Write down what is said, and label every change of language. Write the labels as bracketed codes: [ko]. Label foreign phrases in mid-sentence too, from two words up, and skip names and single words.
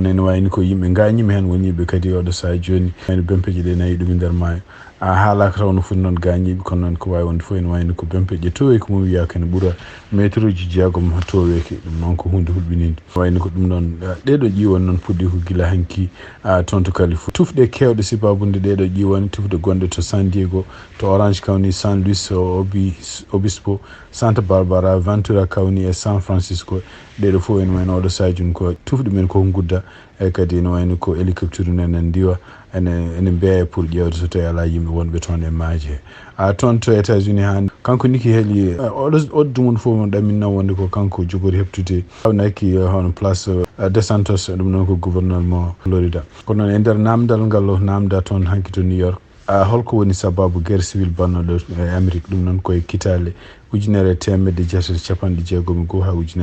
[ff] ene wayni ko yimɓe gañima hen woniɓe kadi oɗo saha joni wayno bempeƴe ɗe nayi ɗum e nder maayo haalaka taw no foti noon gañiɓe kono noon ko wawi wonde fof ene wayno ko bempeƴe toweki mum wiya kene ɓuura métre uji jeegom toweki ɗum noon ko hunde hulɓinide wayno ko ɗum noon ɗeɗo ƴiwon noon puɗɗi ko gila hanki toon to Californie tufɗe kewɗe sibabude ɗeɗo ƴiwon tufɗe gonɗe to San Diego to Orange County San Luis Obispo Santa Barbara Ventura County e San Francisco ɗeɗo fof ene wayno oɗo sajum ko tufɗe men ko gudda e kadi ene wayno ko hélicoptère enen ndiwa ene mbeya pour ƴewde so tawi ala yimɓe wonɓe toon e maaje toon to États-Unis hande kanko Nikki Haley oɗo dumon fof mo ɗaminna wonde ko kanko jogori heptude hawnaki hono place DeSantis ɗum noon ko gouverneur mo Florida kono noon e nder namdal ngal namda toon hanki to New York holko woni sababu [fr] guerre civil [ff] bannoɗo e Amérique ɗum noon koye kitale 1960 ha